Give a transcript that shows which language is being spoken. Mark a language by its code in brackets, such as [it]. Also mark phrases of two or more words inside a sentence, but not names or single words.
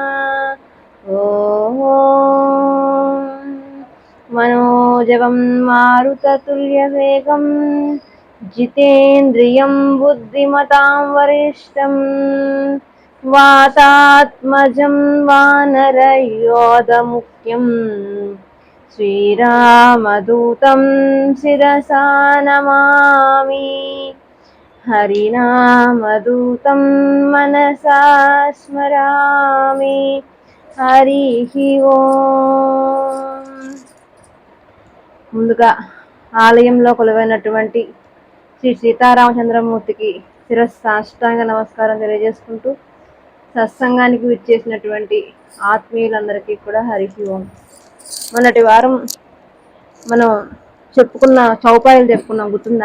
[sa] मनोजवं मारुततुल्यवेगं जितेन्द्रियं बुद्धिमतां वरिष्ठं वातात्मजं वानरयोधमुख्यं श्रीरामदूतं शिरसा नमामि। हरिनामदूतं मनसा स्मरामि। हरिः ओम्। [te] ముందుగా ఆలయంలో కొలువైనటువంటి శ్రీ సీతారామచంద్రమూర్తికి శిరస్సాష్టాంగ నమస్కారం తెలియజేసుకుంటూ సత్సంగానికి విచ్చేసినటువంటి ఆత్మీయులందరికీ కూడా [sa] హరిహి ఓం. [te] మొన్నటి వారం మనం చెప్పుకున్న చౌపాయిలు చెప్పుకున్నాం, గుర్తుందా?